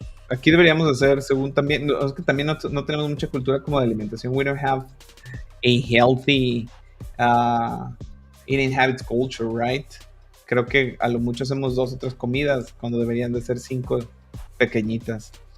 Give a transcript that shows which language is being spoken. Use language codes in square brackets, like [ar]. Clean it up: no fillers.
[es] Aquí deberíamos hacer, según también, es que también no tenemos mucha cultura como de alimentación. [en] We don't have a healthy eating habits culture, right? [es] Creo que a lo mucho hacemos 2 o 3 comidas cuando deberían de ser 5 pequeñitas.